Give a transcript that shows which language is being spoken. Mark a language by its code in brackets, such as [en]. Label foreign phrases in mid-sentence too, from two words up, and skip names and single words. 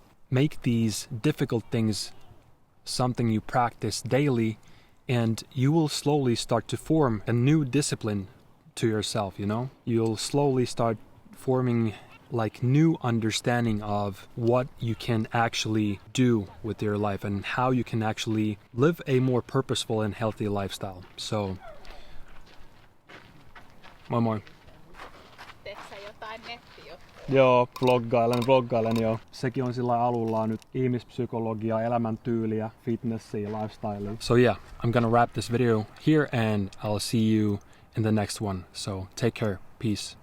[en] Make these difficult things something you practice daily, and you will slowly start to form a new discipline to yourself, You'll slowly start forming like new understanding of what you can actually do with your life and how you can actually live a more purposeful and healthy lifestyle. So, [fi] moi moi. Teet sä jotain nettijuttuja? Joo, vloggailen joo. Sekin on sillä alulla nyt ihmispsykologia, elämäntyyliä, fitnessiä, lifestylea. [en] So yeah, I'm gonna wrap this video here and I'll see you in the next one. So take care. Peace.